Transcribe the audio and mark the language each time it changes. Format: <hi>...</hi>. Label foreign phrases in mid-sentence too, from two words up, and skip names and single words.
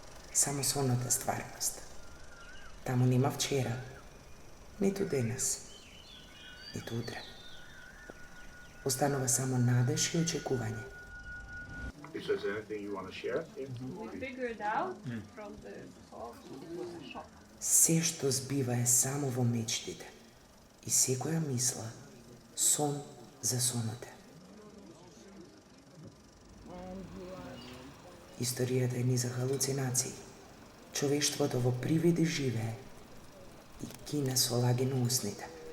<mk>само сонот е стварност. Таму нема вчера, ниту денес, ниту утре. Останува само надеж и очекување.</mk> <en>Is there anything you want to share? We figured out from the talk, it was a shock.</en> <mk>Се што збива е само во мечтите. И секоја мисла, сон за сонот е. Историјата е низа халуцинации. Човештвото во привиди живее и кине со лаги на усните.</mk>